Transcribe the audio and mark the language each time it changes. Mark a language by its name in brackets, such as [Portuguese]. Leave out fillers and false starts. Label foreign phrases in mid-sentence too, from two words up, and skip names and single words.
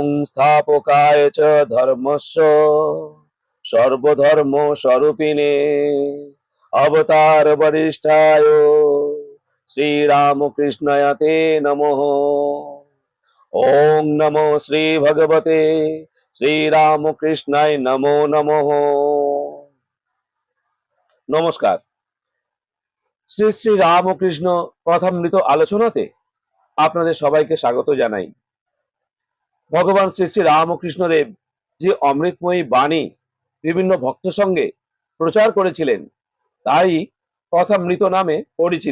[Sanskrit] संस्थापकाय च धर्मस्य सर्वधर्म स्वरूपिणे अवतार वरिष्ठाय श्री रामकृष्णाय ते नमः। ओम नमो श्री भगवते श्री रामकृष्णाय नमो नमः। [Bangla] নমস্কার। শ্রী শ্রী রামকৃষ্ণ কথামৃত আলোচনাতে আপনাদের সবাইকে স্বাগত জানাই। ভগবান শ্রী শ্রী রামকৃষ্ণ দেব যে অমৃতময়ী বাণী বিভিন্ন ভক্ত সঙ্গে প্রচার করেছিলেন তাই কথামৃত নামে পরিচিত।